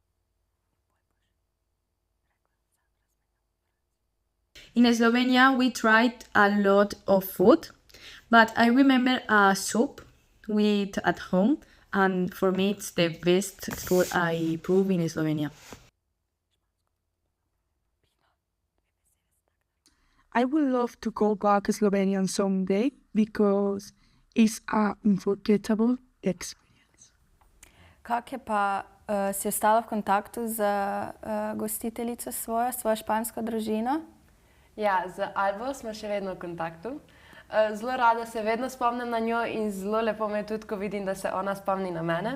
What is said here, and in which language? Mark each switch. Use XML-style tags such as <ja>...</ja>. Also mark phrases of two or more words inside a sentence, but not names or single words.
<en>In Slovenia, we tried a lot of food, but I remember a soup we ate at home, and for me it's the best food I prove in Slovenia. I would love to go back to Slovenia someday because it's an unforgettable experience.</en> <sl>Kako je pa, si ostala v kontaktu z gostiteljico svojo špansko družino? Ja, z Albo smo še vedno v kontaktu. Zelo rada se vedno spomnim na njo in zelo lepo mi je tudi, ko vidim, da se ona spomni na mene.</sl>